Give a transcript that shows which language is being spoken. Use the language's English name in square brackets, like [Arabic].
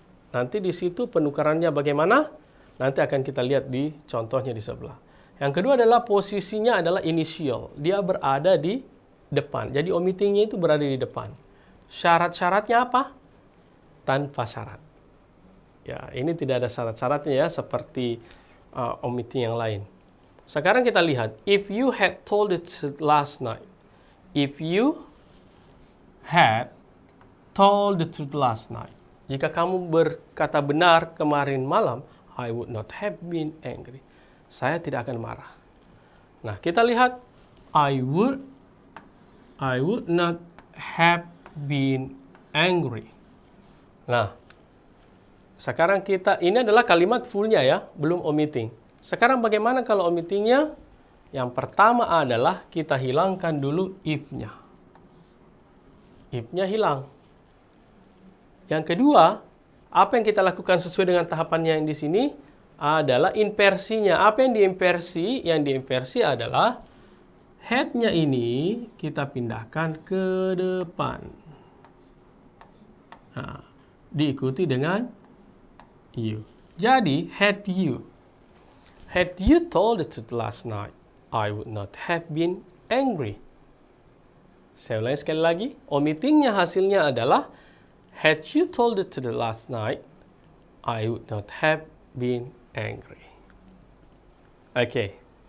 [Indonesian] Nanti di situ penukarannya bagaimana? Nanti akan kita lihat di contohnya di sebelah. Yang kedua adalah posisinya adalah initial. Dia berada di depan. Jadi omittingnya itu berada di depan. Syarat-syaratnya apa? Tanpa syarat. Ya, ini tidak ada syarat-syaratnya ya, seperti omitting yang lain. Sekarang kita lihat, [English] if you had told the truth last night. If you had told the truth last night. [Indonesian] Jika kamu berkata benar kemarin malam, [English] I would not have been angry. [Indonesian] Saya tidak akan marah. Nah, kita lihat [English] I would not have been angry. [Indonesian] Nah, sekarang ini adalah kalimat fullnya ya, belum omitting. Sekarang bagaimana kalau omittingnya? Yang pertama adalah kita hilangkan dulu if-nya. If-nya hilang. Yang kedua, apa yang kita lakukan sesuai dengan tahapannya yang di sini adalah inversinya. Apa yang diinversi? Yang diinversi adalah had-nya ini kita pindahkan ke depan. Nah, diikuti dengan you. [English] Jadi, had you told the truth last night, I would not have been angry. [Indonesian] Saya ulangi sekali lagi. Omittingnya hasilnya adalah [English] had you told the truth last night, I would not have been angry. Okay.